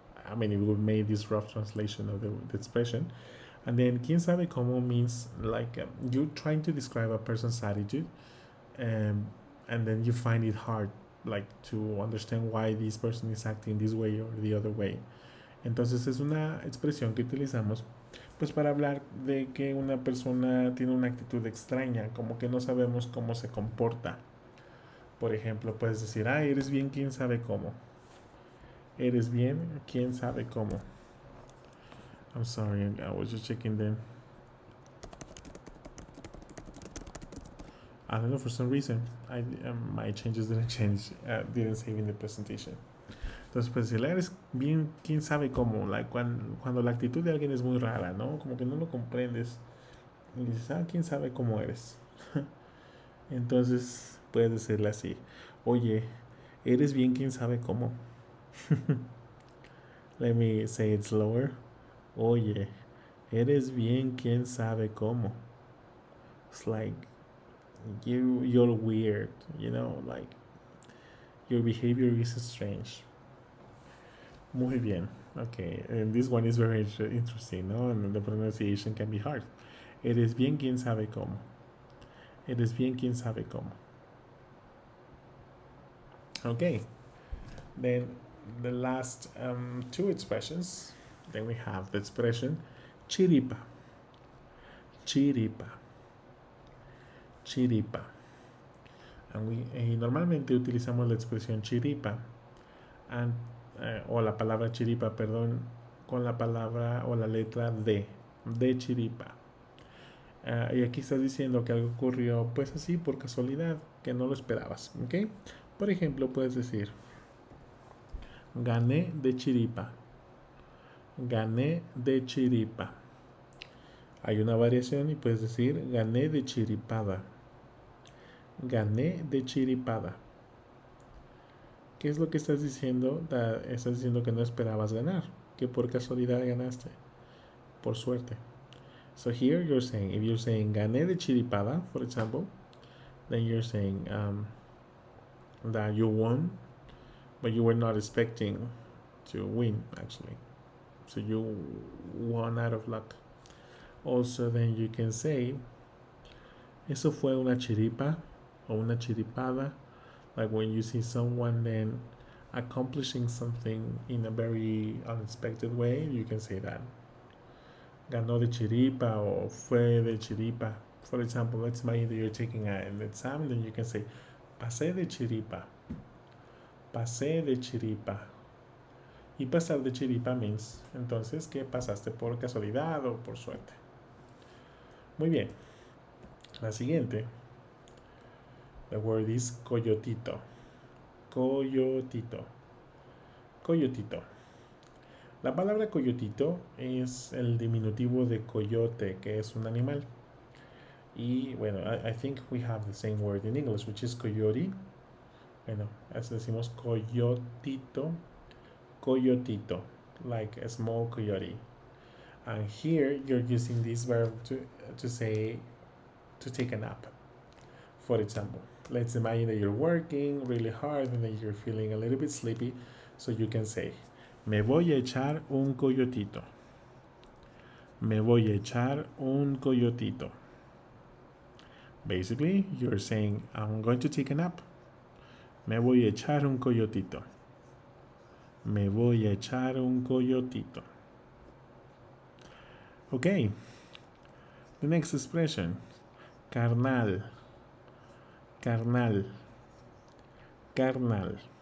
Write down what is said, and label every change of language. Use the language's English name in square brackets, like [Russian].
[English] I mean, we made this rough translation of the expression. And then [Spanish] quien sabe cómo [English] means like you're trying to describe a person's attitude, and then you find it hard like to understand why this person is acting this way or the other way. [Spanish] Entonces es una expresión que utilizamos pues para hablar de que una persona tiene una actitud extraña, como que no sabemos cómo se comporta. Por ejemplo, puedes decir, eres bien quién sabe cómo. Eres bien quién sabe cómo. [English] I'm sorry, I was just checking them. I don't know, for some reason my changes didn't change, didn't save in the presentation. [Spanish] Entonces, pues decirle, eres bien, quién sabe cómo, like, cuando la actitud de alguien es muy rara, ¿no? Como que no lo comprendes y dices, quién sabe cómo eres. Entonces, puedes decirle así, oye, eres bien, quién sabe cómo. [English] Let me say it slower. [Spanish] Oye, eres bien, quién sabe cómo. [English] It's like, you're weird, you know, like, your behavior is strange. [Spanish] Muy bien. [English] Okay, and this one is very interesting, no? And the pronunciation can be hard. [Spanish] Eres bien quien sabe cómo. Eres bien quien sabe cómo. [English] Okay. Then the last two expressions. Then we have the expression chiripa. Chiripa. Chiripa. [Spanish] Y normalmente utilizamos la expresión chiripa o la palabra chiripa, perdón, con la palabra o la letra de chiripa. Y aquí estás diciendo que algo ocurrió pues así por casualidad, que no lo esperabas, ¿ok? Por ejemplo, puedes decir, gané de chiripa. Gané de chiripa. Hay una variación y puedes decir, gané de chiripada. Gané de chiripada. ¿Qué es lo que estás diciendo? Estás diciendo que no esperabas ganar, que por casualidad ganaste, por suerte. [English] So here you're saying, if you're saying gané de chiripada, for example, then you're saying that you won, but you were not expecting to win, actually. So you won out of luck. Also, then you can say, [Spanish] eso fue una chiripa o una chiripada. [English] Like when you see someone then accomplishing something in a very unexpected way, you can say that. [Spanish] Ganó de chiripa o fue de chiripa. [English] For example, let's imagine that you're taking an exam, then you can say, pasé de chiripa. [Spanish] Pasé de chiripa. Y pasar de chiripa means, entonces, que pasaste por casualidad o por suerte. Muy bien. La siguiente. [English] The word is [Spanish] coyotito. Coyotito. Coyotito. La palabra coyotito es el diminutivo de coyote, que es un animal. Y bueno, [English] I think we have the same word in English, which is coyote. [Spanish] Bueno, así decimos coyotito. [English] Coyotito, like a small coyote. And here you're using this verb to say, to take a nap. For example, let's imagine that you're working really hard and that you're feeling a little bit sleepy, so you can say, [Spanish] me voy a echar un coyotito. [English] Me voy a echar un coyotito. Basically, you're saying, I'm going to take a nap. [Spanish] Me voy a echar un coyotito. Me voy a echar un coyotito. [English] Okay. The next expression, carnal. Carnal. Carnal.